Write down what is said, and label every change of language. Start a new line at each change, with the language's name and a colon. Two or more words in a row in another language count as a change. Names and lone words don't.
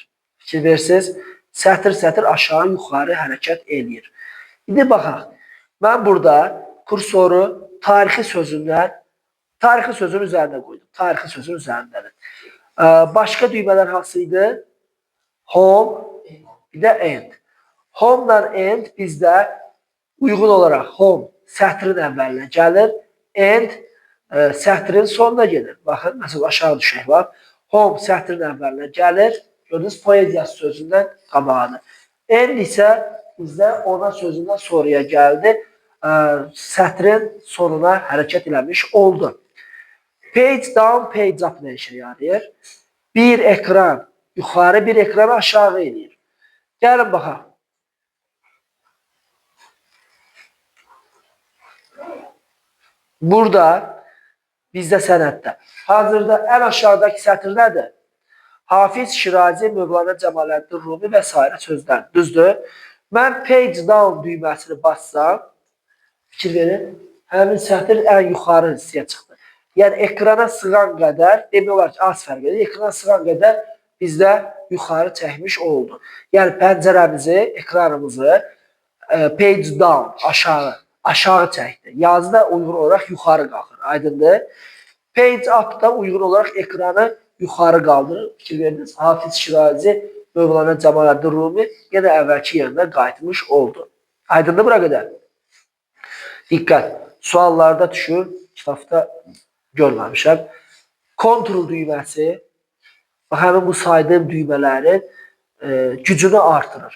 Azerbaijani: Fikir versiniz, sətir aşağı yuxarı hərəkət eləyir. İndi baxaq, mən burada kursoru tarixi sözünün üzərində qoydum. Tarixi sözün üzərindədir. Başqa düymələr hansı idi? Home, bir də end. Home ilə end bizdə uyğun olaraq home sətrin əvvəlinə gəlir. End sətrin sonuna gedir. Baxın, məsələn, aşağı düşək var. Home sətrin əvvəlinə gəlir. Gördünüz, poeziyası sözündən qabağıdır. End isə bizdə ona sözündən sonraya gəldi. Sətrin sonuna hərəkət eləmiş oldu.
English: Page down, page up
Azerbaijani: nə işə yarayır? Bir ekran yuxarı, bir ekran aşağı eləyir. Gəlin baxaq. Burada bizdə sənəddə hazırda ən aşağıdakı sətr nədir? Hafiz, Şirazi, Mövlana Cəmaləddin Rumi və s. sözlər. Düzdür? Mən
English: page down
Azerbaijani: düyməsini bassam, fikir verin, həmin sətr ən yuxarı hissəyə çıxdı. Yəni ekrana sığan qədər, demək olar ki, az fərq edir. Ekrana sığan qədər bizdə yuxarı çəkmiş oldu. Yəni pəncərəmizi, ekranımızı
English: page down,
Azerbaijani: aşağı çəkdi. Yazıda uyğun olaraq yuxarı qalxır. Aydındır?
English: Page up
Azerbaijani: da uyğun olaraq ekranı yuxarı qaldırır. Fikir verdiniz. Hafiz, Şirazi, Mövlana Cəmaləddin Rumi yenə əvvəlki yerində qayıtmış oldu. Aydındır bura qədər? Diqqət. Suallarda düşür. Kitabda görməmişəm. Kontrol düyməsi həmin bu saydığım düymələrin gücünü artırır.